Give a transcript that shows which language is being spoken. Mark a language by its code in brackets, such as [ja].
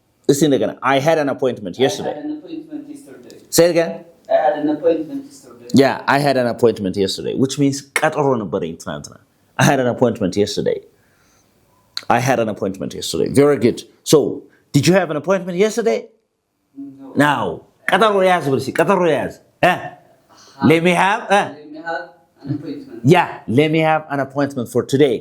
[am] እስቲ እንደገና [en] I had an appointment yesterday. I had an appointment yesterday. Say it again. I had an appointment yesterday. Yeah, I had an appointment yesterday, which means [am] ቀጠሮ ነበረኝ ትናንትና. [en] I had an appointment yesterday. I had an appointment yesterday. Very good. So, did you have an appointment yesterday? No. [am] Now, ቀጠሮ ያዝ ብለሽ ቀጠሮ ያዝ. [en] Let me have Let me have an appointment. Yeah, let me have an appointment for today.